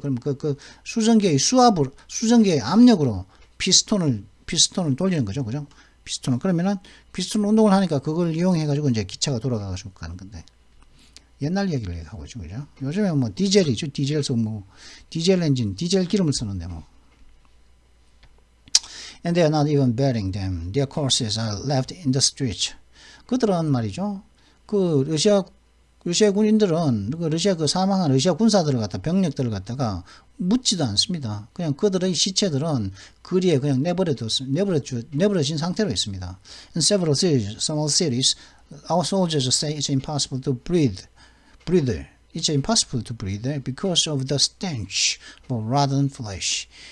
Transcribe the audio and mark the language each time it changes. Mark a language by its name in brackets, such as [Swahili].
[Korean] 그럼 그 수증기의 수증기의 압력으로 피스톤을 돌리는 거죠. 그죠? 피스톤을. 그러면은 피스톤 운동을 하니까 그걸 이용해 가지고 이제 기차가 돌아가 가지고 가는 건데. 옛날 얘기를 하고 있죠. 그죠? 요즘에 뭐 디젤이죠. 디젤 엔진, 디젤 기름을 쓰는데 뭐. [English] And they are not even burying them. Their corpses are left in the streets. [Korean] 그들은 말이죠. 그 러시아 군인들은 그 러시아 그 사망한 러시아 군사들을 갖다 병력들을 갖다가 묻지도 않습니다. 그냥 그들의 시체들은 거리에 그냥 내버려진 상태로 있습니다. [English] In several cities, our soldiers say it's impossible to breathe. It's impossible to breathe because of the stench of rotten flesh.